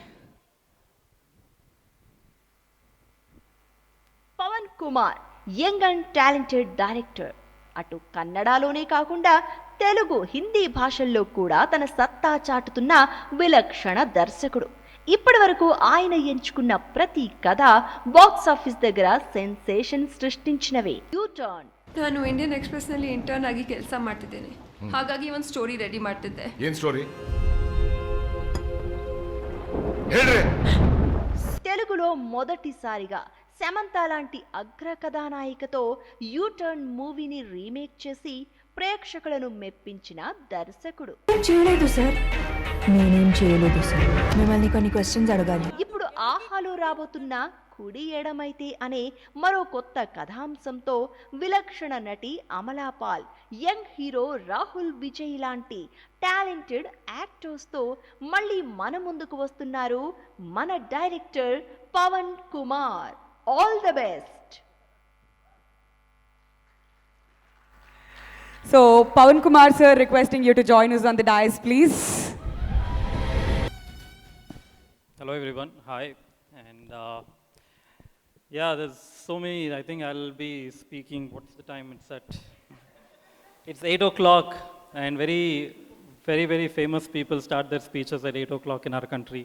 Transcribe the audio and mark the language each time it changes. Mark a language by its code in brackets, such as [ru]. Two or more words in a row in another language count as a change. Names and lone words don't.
[te] పవన్ కుమార్ [en] young and talented director. [te] అటు కన్నడలోనే కాకుండా తెలుగు, హిందీ భాషల్లో కూడా తన సత్తా చాటుతున్న విలక్షణ దర్శకుడు. ఇప్పటి వరకు ఆయన ఎంచుకున్న ప్రతి కథ [en] box office [te] దగ్గర సెన్సేషన్ సృష్టించినవే. యూ టర్న్. [kn] ನಾನು ಇಂಡಿಯನ್ ಎಕ್ಸ್‌ಪ್ರೆಸ್‌ನಲ್ಲಿ ಇಂಟರ್ನ್ ಆಗಿ ಕೆಲಸ ಮಾಡ್ತಿದ್ದೇನೆ. ಹಾಗಾಗಿ ಒಂದು ಸ್ಟೋರಿ ರೆಡಿ ಮಾಡ್ತಿದ್ದೆ. ಏನು ಸ್ಟೋರಿ ಹೇಳ್ರಿ. [te] తెలుగులో మొదటిసారిగా సమంత లాంటి అగ్ర కథానాయికతో యూ టర్న్ మూవీని రీమేక్ చేసి ప్రేక్షకులను మెప్పించిన దర్శకుడు. చేయలేదు సార్, నేనేం చేయలేదు సార్. మిమ్మల్ని కొన్ని క్వశ్చన్స్ అడగాలి. ఇప్పుడు ఆహాలో రాబోతున్న కుడి ఎడమైతే అనే మరో కొత్త కథాంశంతో విలక్షణ నటి అమలా పాల్, [en] young hero [te] రాహుల్ విజయ్ లాంటి [en] talented actors [te] మళ్ళీ మన ముందుకు వస్తున్నారు మన డైరెక్టర్ పవన్ కుమార్. [en] All the best. So, Pawan Kumar sir, requesting you to join us on the dais, please. Hello everyone, hi. And yeah, there's so many, I think I'll be speaking, what's the time it's at? It's 8 o'clock and very famous people start their speeches at 8 o'clock in our country.